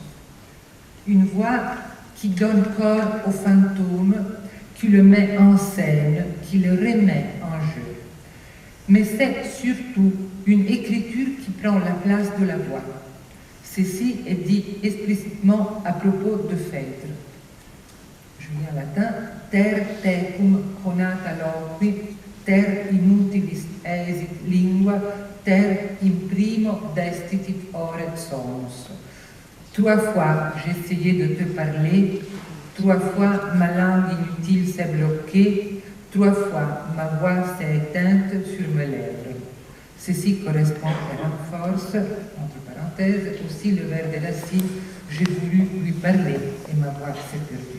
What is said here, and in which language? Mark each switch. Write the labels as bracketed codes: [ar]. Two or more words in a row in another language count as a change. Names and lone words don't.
[fr] Une voix qui donne corps au fantôme, qui le met en scène, qui le remet en jeu. Mais c'est surtout une écriture qui prend la place de la voix. Ceci est dit explicitement à propos de Phèdre. Je lis en latin, [la] ter tecum conata loqui, ter inutilis esit lingua, ter imprimo destitit ore sonus. [fr] 3 fois j'ai essayé de te parler, 3 fois ma langue inutile s'est bloquée, 3 fois ma voix s'est éteinte sur mes lèvres. Ceci correspond à renforce, entre parenthèses, aussi le vers de Racine, j'ai voulu lui parler et ma voix s'est perdue.